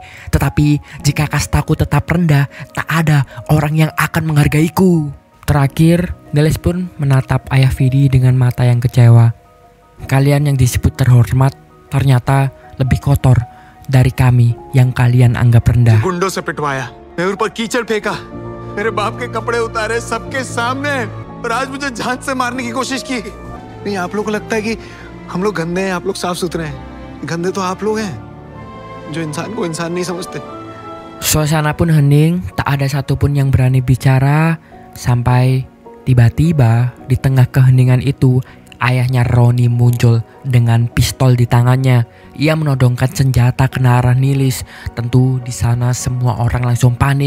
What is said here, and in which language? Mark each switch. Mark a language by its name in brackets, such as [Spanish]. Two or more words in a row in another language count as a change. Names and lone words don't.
[Indonesian] Tetapi jika kastaku tetap rendah, tak ada orang yang akan menghargaiku." Terakhir, Nilis pun menatap ayah Vidi dengan mata yang kecewa. "Kalian yang disebut terhormat ternyata lebih kotor dari kami yang kalian anggap rendah." [Hindi] गुंडों से पिटवाया, मेरे ऊपर कीचड़ फेंका, मेरे बाप के कपड़े उतारे सबके सामने और आज मुझे जान से मारने की कोशिश की। नहीं, आप लोगों को लगता है कि हम लोग गंदे हैं, आप लोग साफ सुथरे हैं। गंदे तो आप लोग हैं जो इंसान को इंसान नहीं समझते। [Indonesian] Suasana pun hening, tak ada satupun yang berani bicara sampai tiba-tiba di tengah keheningan itu ayahnya Roni muncul dengan pistol di tangannya. Ia menodongkan senjata ke arah Nilis. Tentu di sana semua orang langsung panik.